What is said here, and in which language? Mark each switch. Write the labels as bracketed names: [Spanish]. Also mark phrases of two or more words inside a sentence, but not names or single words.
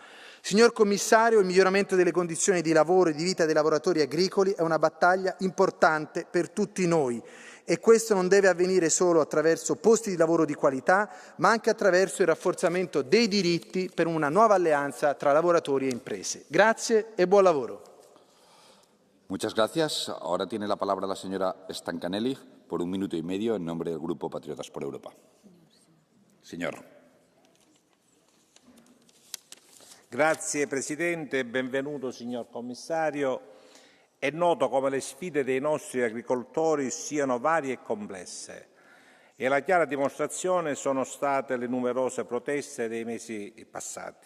[Italian] Signor Commissario, il miglioramento delle condizioni di lavoro e di vita dei lavoratori agricoli è una battaglia importante per tutti noi e questo non deve avvenire solo attraverso posti di lavoro di qualità, ma anche attraverso il rafforzamento dei diritti per una nuova alleanza tra lavoratori e imprese. Grazie e buon lavoro. [Spanish] Muchas gracias. Ahora tiene la palabra la señora Stancanelli por 1 minuto y medio en nombre del Grupo Patriotas por Europa. Señor. [Italian] Grazie Presidente e benvenuto signor Commissario. È noto come le sfide dei nostri agricoltori siano varie e complesse e la chiara dimostrazione sono state le numerose proteste dei mesi passati.